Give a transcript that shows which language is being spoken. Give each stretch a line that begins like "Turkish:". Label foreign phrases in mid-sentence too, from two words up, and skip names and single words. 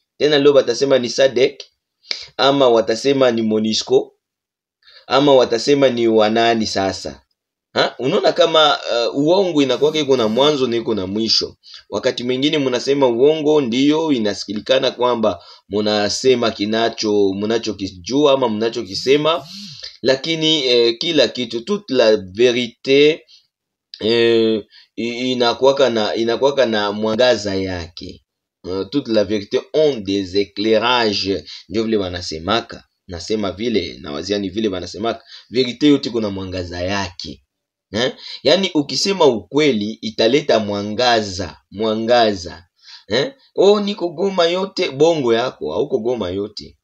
Swahili: Tena leo watasema ni SADC, ama watasema ni MONUSCO, ama watasema ni wanani sasa. Unaona kama uongo inakuwa iko na mwanzo na iko na mwisho. Wakati mwingine mnasema uongo ndio inasikilikana kwamba mnasema mnachokijua ama mnachokisema, lakini kila kitu,
French: toute la vérité
Swahili: inakuwa na mwangaza yake.
French: Toute la vérité ont des éclairages,
Swahili: ndio vile wanasemaka. nasema vile na waziani vile wanasema verite yote kuna mwangaza yake. Yani ukisema ukweli italeta mwangaza. Oh, niko Goma yote, bongo yako hauko Goma yote.